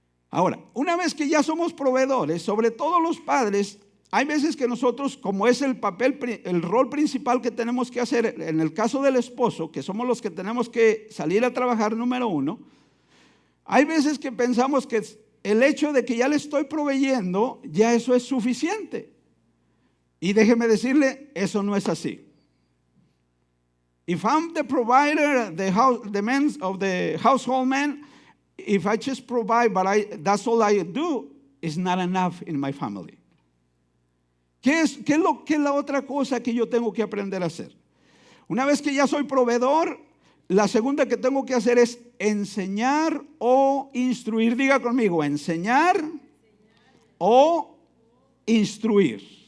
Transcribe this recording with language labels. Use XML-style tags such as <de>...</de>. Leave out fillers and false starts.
<es>Ahora, una vez que ya somos proveedores, sobre todo los padres, hay veces que nosotros, como es el rol principal que tenemos que hacer, en el caso del esposo, que somos los que tenemos que salir a trabajar número uno, hay veces que pensamos que el hecho de que ya le estoy proveyendo, ya eso es suficiente. Y déjeme decirle, eso no es así.</es> <en>If I'm the provider, the man of the household man, if I just provide, but that's all I do, is not enough in my family.</en> <es>¿Qué es la otra cosa que yo tengo que aprender a hacer? Una vez que ya soy proveedor, la segunda que tengo que hacer es enseñar o instruir. Diga conmigo, enseñar o instruir.</es>